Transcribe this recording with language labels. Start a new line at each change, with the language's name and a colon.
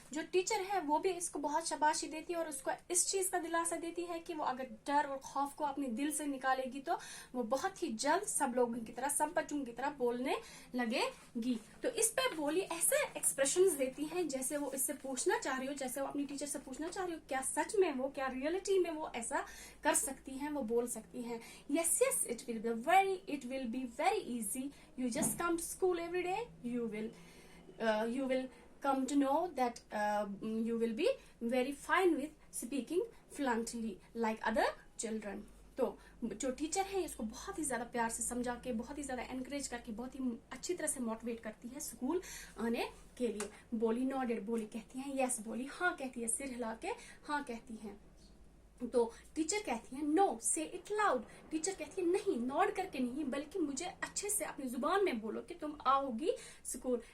Hindi: जो टीचर है वो भी इसको बहुत शाबाशी देती है और उसको इस चीज का दिलासा देती है कि वो अगर डर और खौफ को अपने दिल से निकालेगी तो वो बहुत ही जल्द सब लोगों की तरह, सब बच्चों की तरह बोलने लगेगी। तो इस पे बोली ऐसे एक्सप्रेशंस देती है जैसे वो इससे पूछना चाह रही हो, जैसे वो अपनी टीचर से पूछना चाह रही हो क्या सच में वो, क्या रियलिटी में वो ऐसा कर सकती हैं, वो बोल सकती हैं।
English: Yes it will be very easy, you just come to school every day, you will come to know that you will be very fine with speaking fluently like other children.
Hindi: तो जो टीचर है इसको बहुत ही ज्यादा प्यार से समझा के, बहुत ही ज्यादा एनकरेज करके, बहुत ही अच्छी तरह से मोटिवेट करती है स्कूल आने के लिए। बोली नॉडेड, बोली कहती है यस, बोली हाँ कहती है, सिर हिला के हाँ कहती है। तो टीचर कहती है
English: no say it loud,
Hindi: टीचर कहती है नहीं, नॉड करके नहीं, बल्कि मुझे अच्छे से अपनी जुबान में बोलो कि तुम आओगी स्कूल।